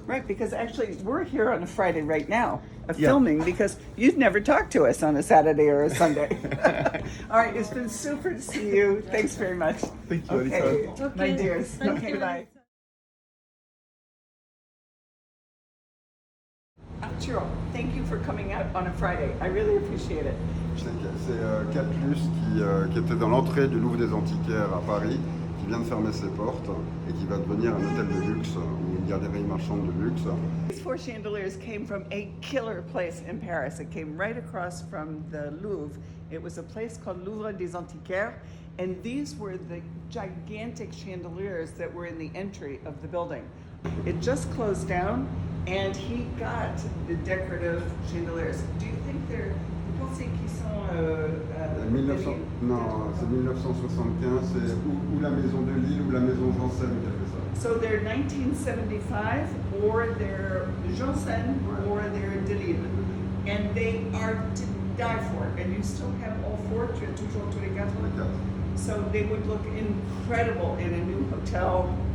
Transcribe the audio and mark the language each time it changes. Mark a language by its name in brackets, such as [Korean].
[English] Right, because actually we're here on a Friday right now, filming, because you've never talked to us on a Saturday or a Sunday. All right, it's been super to see you. Thanks very much. Thank you, Okay, Alisa. my dears. Okay, bye. Arturo, thank you for coming out on a Friday. I really appreciate it. [French] C'est Caplus qui était dans l'entrée du Louvre des Antiquaires à Paris, qui vient de fermer ses portes et qui va devenir un hôtel de luxe ou une galerie marchande de luxe. [English] These four chandeliers came from a killer place in Paris. It came right across from the Louvre. It was a place called Louvre des Antiquaires, and these were the gigantic chandeliers that were in the entry of the building. It just closed down, and he got the decorative chandeliers. Do you think they're, [French] vous pensez qu'ils sont 1900, non, c'est 1975, c'est ou la maison de Lille ou la maison Janssen qui a fait ça. [English] So they're 1975, or they're Janssen, or they're de Lille, and they are to die for. And you still have all four, [French] tu as toujours tous les quatre. Les quatre. [English] So they would look incredible in a new hotel.